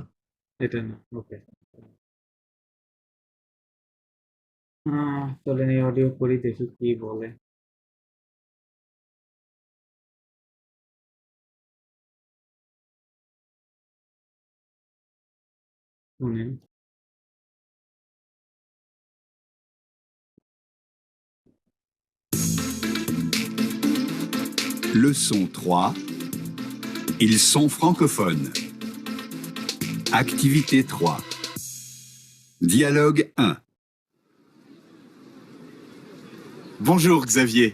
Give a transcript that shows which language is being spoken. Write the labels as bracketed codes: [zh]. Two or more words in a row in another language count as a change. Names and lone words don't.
[bn] এটা না, ওকে। চলেন এই অডিও করি, দেখি কি বলে। শুনেন। [fr] Leçon 3. Ils sont francophones. Activité 3. Dialogue 1. Bonjour Xavier.